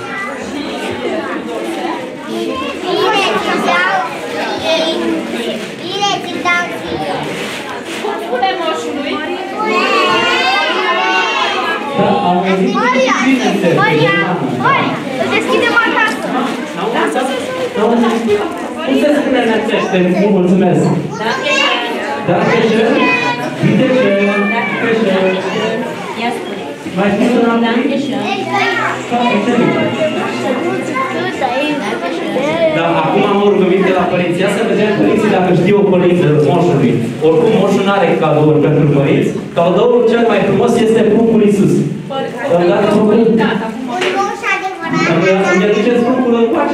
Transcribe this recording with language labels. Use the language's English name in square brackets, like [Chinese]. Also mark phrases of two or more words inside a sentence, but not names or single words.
[Romanian] Bine ți dau ție! Cum spune moșului? Da, am venit Maria! bine. Maria! Maria! Îl deschidem acasă! N-au înțeles? Cum se spune în nemțește? Mulțumesc! [German] Danke schön! Bitte schön! Danke schön! [Romanian] Mai știți un alt? [German] Danke schön! [Romanian] Dar acum am o rugăminte la părinți. Ia să vedem părinții dacă știu o colindă moșului. Oricum moșul nu are cadouri pentru părinți. Cadoul cel mai frumos este pruncul Iisus. Îmi dați pruncul? Îmi aduceți pruncul încoace?